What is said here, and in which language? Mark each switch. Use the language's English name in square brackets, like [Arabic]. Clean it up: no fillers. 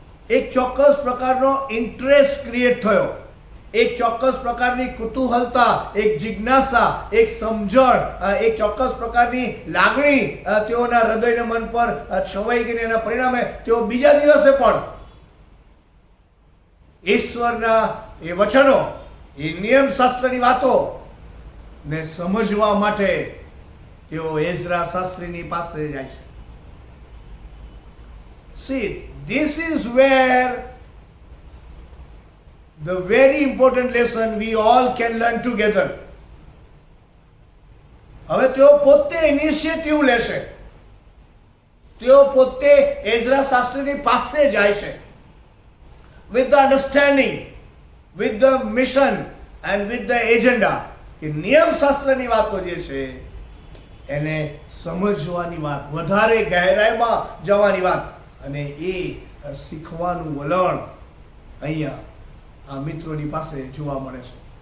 [Gujarati] એક ચોક્કસ પ્રકારનો ઇન્ટરેસ્ટ ક્રિએટ થયો, એક ચોક્કસ પ્રકારની કુતૂહલતા, એક જિજ્ઞાસા, એક સમજણ, એક ચોક્કસ પ્રકારની લાગણી તેઓના હૃદયના મન પર છવાઈ ગઈ. એના પરિણામે તેઓ બીજા દિવસે પણ ઈશ્વરના એ વચનો, એ નિયમ શાસ્ત્રની વાતો ને સમજવા માટે તેઓ એઝરા શાસ્ત્રીની પાસે જાય છે. [English] See, this is where the very important lesson we all can learn together. [Gujarati] હવે તેઓ પોતે ઇનિશિયેટિવ લેશે, તેઓ પોતે એઝરા શાસ્ત્રીની પાસે જાય છે [English] with the understanding, with the mission and with the agenda [Gujarati] કે નિયમ શાસ્ત્રની વાતો જે છે એને સમજવાની વાત, વધારે ગહેરાઈમાં જવાની વાત અને એ શીખવાનું વલણ અહીંયા આ મિત્રોની પાસે જોવા મળે છે.